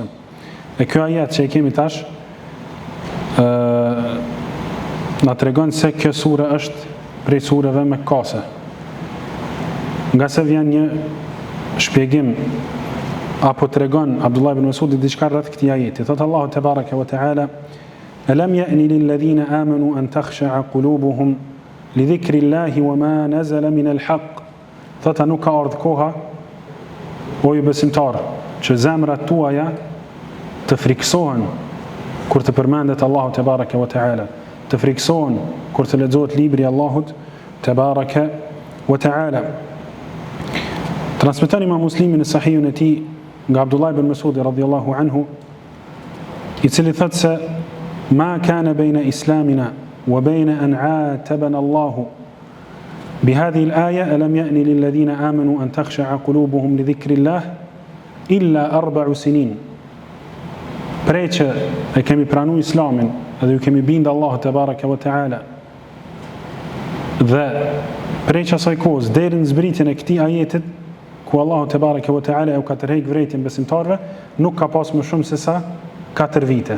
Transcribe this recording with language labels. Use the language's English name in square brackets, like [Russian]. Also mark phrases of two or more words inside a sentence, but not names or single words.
[Albanian] E kjo ajet që e kemi tash na tregon se kjo sure është prej sureve Mekase. Nga se vjen një shpjegim apo tregon Abdullah ibn Mas'udi diçka rreth këtij ajeti. Thot Allahu [Arabic] تبارك وتعالى: "ألم يأن للذين آمنوا أن تخشع قلوبهم لذكر الله وما نزل من الحق." [Albanian] Thot nuk ka ardhur koha o ju besimtarë që zemrat tuaja të friksohen kur të përmendet Allahu [Arabic] تبارك وتعالى, [Albanian] të friksohen kur të lexohet libri i Allahut [Arabic] تبارك وتعالى. [Albanian] Transmeton Imam Muslimi në Sahihun e tij nga Abdullah ibn Mas'udi [Arabic] رضي الله عنه, [Albanian] i cili thot se [Arabic] ما كان بين إسلامنا وبين أن عاتبنا الله بهذه الآية ألم يأن للذين آمنوا أن تخشع قلوبهم لذكر الله إلا 4 سنين. [Albanian] Prej që e kemi pranu islamin edhe ju kemi bindë Allah [Arabic] تبارك وتعالى [Albanian] dhe prej që asaj kohës deri në zbritjen e këtij ajetit ku Allahu [Arabic] تبارك وتعالى [Albanian] u ka tërheq vërejtjen besimtarëve, nuk ka pas më shumë se sa 4 vite.